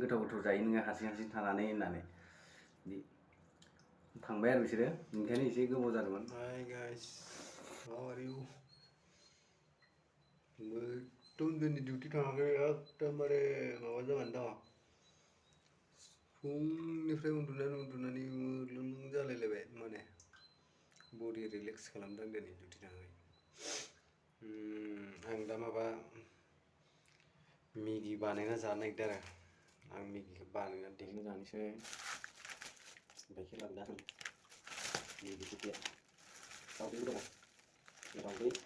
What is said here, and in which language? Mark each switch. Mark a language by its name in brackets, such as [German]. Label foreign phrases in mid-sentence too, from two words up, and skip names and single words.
[Bodo] गोथाव जायो नोङो हारसिं थानानै होननानै बिदि थांबाय आरो बिसोरो ओंखायनो एसे गोबाव जादोंमोन। [English] Hi guys, how are you? [Bodo] Betul di duty थाङाखै एकदमबारे माबा जानानै दङ। फुंनिफ्राय उन्दुनानै लों जालायलायबाय माने [English] body relax [Bodo] खालामदों दिनै डिउटि थाङाखै। आं दा माबा मेगि बानायना जानो नागिरदों आरो आं मेगिखौ बानायना देनो जानोसै गाइखेर लाबोदों मेगि टिकिया दाउदैबो दङ दाउदै